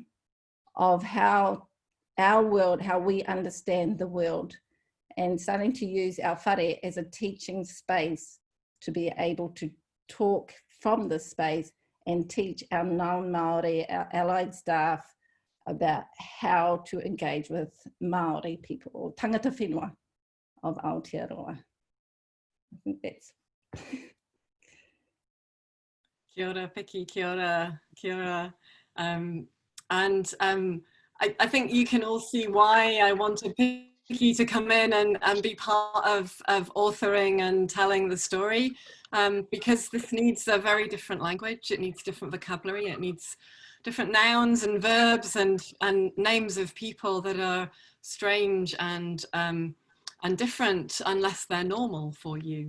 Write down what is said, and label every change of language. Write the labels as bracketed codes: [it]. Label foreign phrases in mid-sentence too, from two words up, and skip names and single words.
[en] of how our world, how we understand the world, and starting to use our whare as a teaching space to be able to talk from this space and teach our non-Māori, our allied staff, about how to engage with Māori people, or [mi] tangata whenua [en] of Aotearoa. I think that's... [mi] Kia ora, Piki, kia ora, kia ora. [en] I think you can all see why I wanted Piki to come in and be part of authoring and telling the story, because this needs a very different language, it needs different vocabulary, it needs different nouns and verbs and names of people that are strange and different unless they're normal for you.